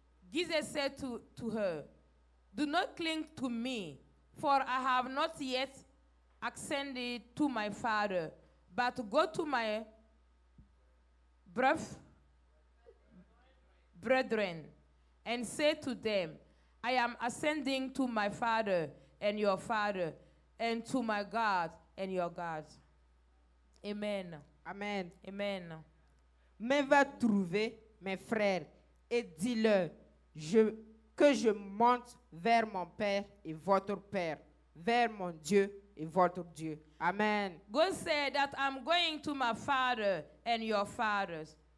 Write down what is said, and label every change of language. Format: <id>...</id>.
<en>Jesus said to her, do not cling to me, for I have not yet ascended to my Father, but go to my brethren and say to them, I am ascending to my Father and your Father, and to my God and your God. Amen. Amen. Amen.</en> <fr>Mais va trouver mes frères et dis-leur que je monte vers mon Père et votre Père, vers mon Dieu et votre Dieu. Amen.</fr> <en>God said that I'm going to my Father and your fathers.</en>